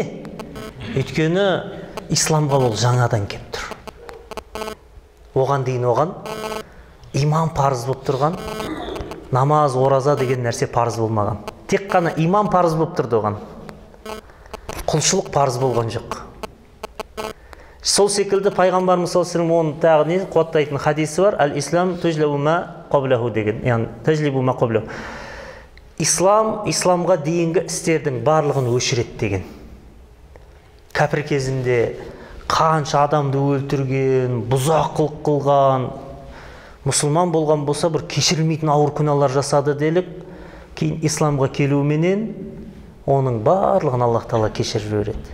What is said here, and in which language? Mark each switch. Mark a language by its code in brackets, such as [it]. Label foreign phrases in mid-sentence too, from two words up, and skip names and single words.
[kk] Өйткені исламға ол жаңадан келіп тұр. Оған дейін оған иман парыз болып тұрған, намаз, ораза деген нәрсе парыз болмаған. Тек қана иман парыз болып тұрды оған. Құлшылық парыз болған жоқ. Сол секілді пайғамбарымыз [ar] صلى الله عليه وسلم [kk] оның тағы не қуаттайтын хадисі бар: [ar] "الإسلام يجب ما قبله" [kk] деген, яғни [ar] يجب ما قبله. [kk] Исламға дейінгі істердің барлығын өшіреді деген. Кәпір кезінде қанша адамды өлтірген, бұзақылық қылған, мұсылман болған болса бір кешірілмейтін ауыр күнәлар жасады делік, кейін исламға келуіменен оның барлығын [ar] الله تعالى [kk] кешіріп береді.